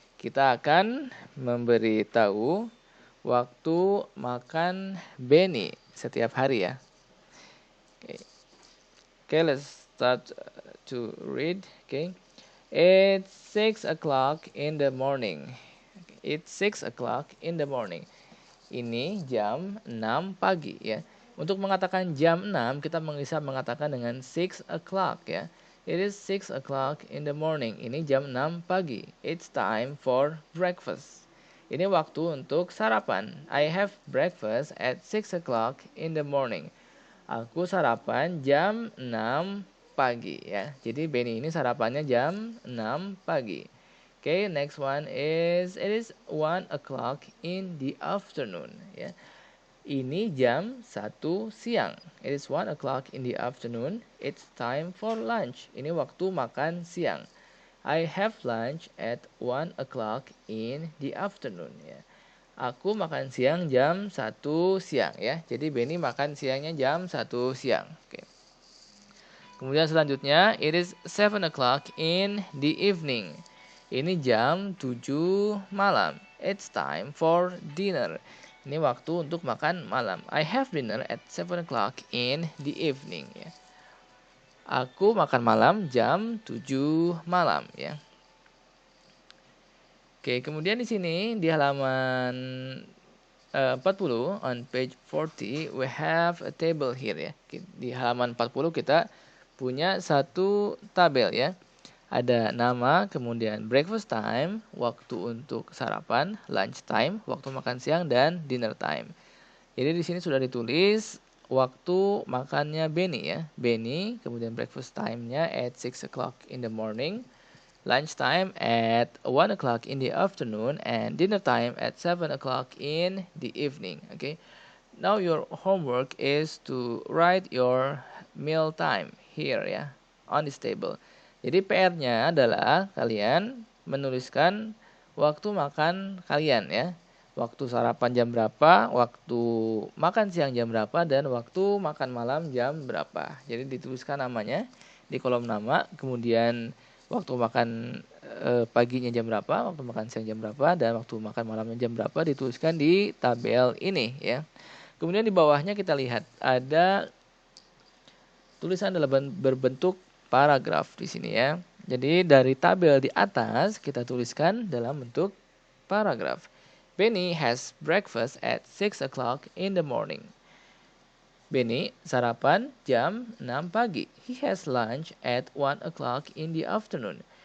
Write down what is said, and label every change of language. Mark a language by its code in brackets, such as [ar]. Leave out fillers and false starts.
[id] Kita akan memberitahu waktu makan Benny setiap hari, ya. [en] Okay, let's start to read. Okay, it's 6 o'clock in the morning. It's 6 o'clock in the morning. [id] Ini jam 6 pagi, ya. Untuk mengatakan jam 6, kita bisa mengatakan dengan 6 o'clock, ya. [en] It is 6 o'clock in the morning. [id] Ini jam 6 pagi. [en] It's time for breakfast. [id] Ini waktu untuk sarapan. [en] I have breakfast at 6 o'clock in the morning. [id] Aku sarapan jam 6 pagi, ya. Jadi Benny ini sarapannya jam 6 pagi. [en] Okay, next one is it is 1 o'clock in the afternoon, ya. [id] Ini jam 1 siang. [en] It is 1 o'clock in the afternoon. It's time for lunch. [id] Ini waktu makan siang. [en] I have lunch at 1 o'clock in the afternoon, ya. [id] Aku makan siang jam 1 siang, ya. Jadi Benny makan siangnya jam 1 siang. Oke. Kemudian selanjutnya, [en] it is 7 o'clock in the evening. [id] Ini jam 7 malam. [en] It's time for dinner. [id] Ini waktu untuk makan malam. [en] I have dinner at 7 o'clock in the evening, ya. [id] Aku makan malam jam 7 malam, ya. Oke, kemudian di sini di halaman 40 [en] on page 40 we have a table here, [id] ya. Di halaman 40 kita punya satu tabel, ya. Ada nama, kemudian breakfast time, waktu untuk sarapan, lunch time, waktu makan siang, dan dinner time. Jadi di sini sudah ditulis waktu makannya Benny, ya. [en] Benny, kemudian breakfast time-nya at 6 o'clock in the morning, lunch time at 1 o'clock in the afternoon, and dinner time at 7 o'clock in the evening. Okay. Now your homework is to write your meal time here, ya, on this table. [id] Jadi PR-nya adalah kalian menuliskan waktu makan kalian, ya. Waktu sarapan jam berapa, waktu makan siang jam berapa, dan waktu makan malam jam berapa. Jadi dituliskan namanya di kolom nama, kemudian waktu makan paginya jam berapa, waktu makan siang jam berapa, dan waktu makan malamnya jam berapa dituliskan di tabel ini, ya. Kemudian di bawahnya kita lihat ada tulisan dalam berbentuk paragraf di sini, ya. Jadi dari tabel di atas kita tuliskan dalam bentuk paragraf. [en] Benny has breakfast at 6 o'clock in the morning. [id] Benny sarapan jam 6 pagi. [en] He has lunch at 1 o'clock in the afternoon.